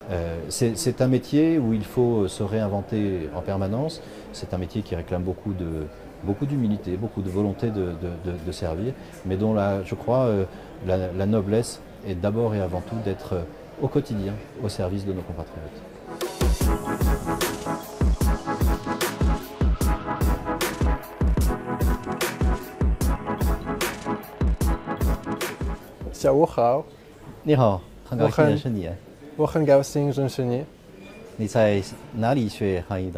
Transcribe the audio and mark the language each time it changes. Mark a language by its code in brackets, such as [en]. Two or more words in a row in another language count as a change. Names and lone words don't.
[fr] C'est un métier où il faut se réinventer en permanence. C'est un métier qui réclame beaucoup d'humilité, beaucoup de volonté de servir, mais dont je crois la noblesse est d'abord et avant tout d'être au quotidien au service de nos compatriotes. [zh] 下午好，你好，很高兴认识你。我很高兴认识你。你在哪里学汉语的？